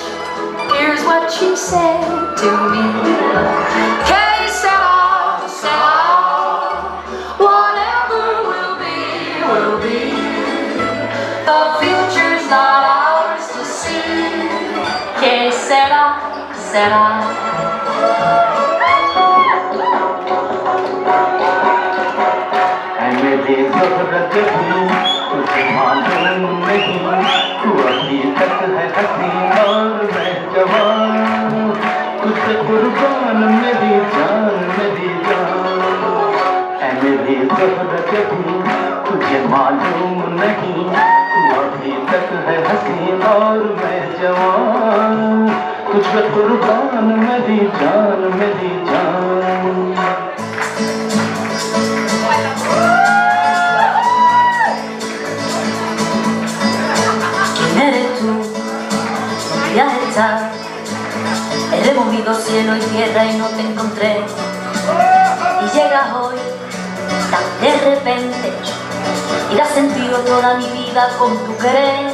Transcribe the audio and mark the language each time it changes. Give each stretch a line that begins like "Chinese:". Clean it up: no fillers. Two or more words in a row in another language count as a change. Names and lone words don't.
English: Here's what she said to me. Que sera, sera, whatever will be, will be. The future's not ours to see. Que sera, sera.
Hindi: मेरी ज़ोहरत भी तुझे मालूम नहीं, तू अभी तक है हंसी और मैं जवान, तुझसे कुर्बान मेरी जान, मेरी जान। ऐ मेरी ज़ोहरत भी तुझे मालूम नहीं, तू अभी तक है हंसी और मैं जवान, तुझसे कुर्बान मेरी जान, मेरी जान।
Spanish: He removido cielo y tierra y no te encontré. Y llegas hoy tan de repente y das sentido toda mi vida con tu querer.